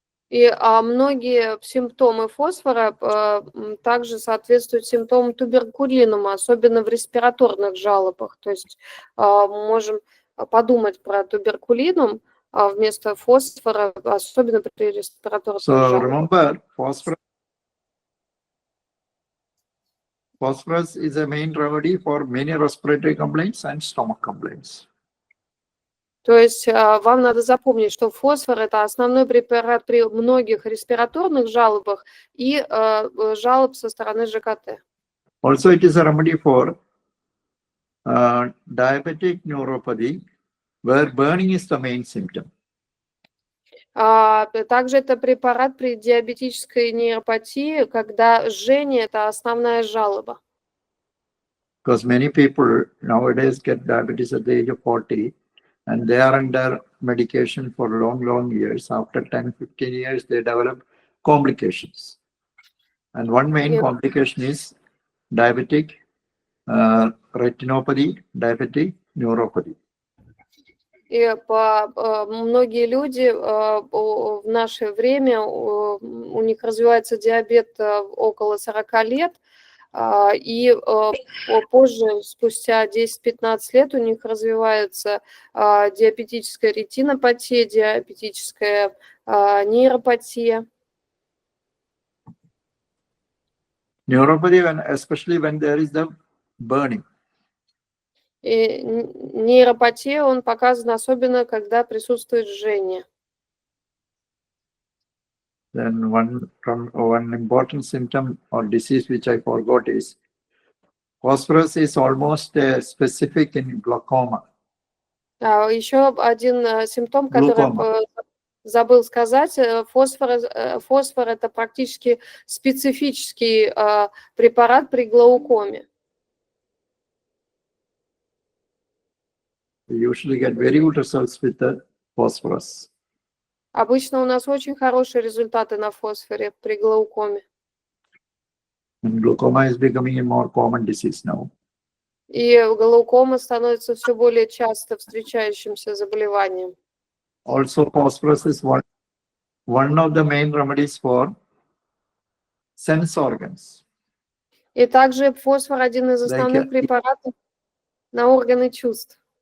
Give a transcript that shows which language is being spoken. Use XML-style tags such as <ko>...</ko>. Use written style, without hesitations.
<ru>И многие симптомы фосфора также соответствуют симптомам туберкулинума, особенно в респираторных жалобах. То есть можем подумать про туберкулинум вместо фосфора, особенно при респираторных жалобах.</ru> <en>Remember, phosphorus is a main remedy for many respiratory complaints and stomach complaints.</en> <ru>То есть вам надо запомнить, что фосфор – это основной препарат при многих респираторных жалобах и жалоб со стороны ЖКТ.</ru> <en>Also, it is a remedy for diabetic neuropathy, where burning is the main symptom.</en> <ru>Также это препарат при диабетической нейропатии, когда жжение – это основная жалоба.</ru> <en>Because many people nowadays get diabetes at the age of 40 and they are under medication for long years. After 10-15 years, they develop complications. And one main complication is diabetic retinopathy, diabetic neuropathy.</en> <ru>И многие люди в наше время, у них развивается диабет около 40 лет, и позже, спустя 10-15 лет, у них развивается диабетическая ретинопатия, диабетическая нейропатия.</ru> <en>Neuropathy, especially when there is the burning.</en> <ru>И нейропатия, он показан особенно, когда присутствует жжение.</ru> <en>Then one important symptom or disease which I forgot is phosphorus is almost specific in glaucoma.</en> <ru>Еще один симптом, который забыл сказать, фосфор – это практически специфический препарат при глаукоме.</ru> <en>We usually get very good results with the phosphorus.</en> <ru>Обычно у нас очень хорошие результаты на фосфоре при глаукоме.</ru> <en>And glaucoma is becoming a more common disease now.</en> <ru>И глаукома становится все более часто встречающимся заболеванием.</ru> <en>Also, phosphorus is one of the main remedies for sense organs.</en> <ru>И также фосфор один из основных препаратов на органы чувств.</ru>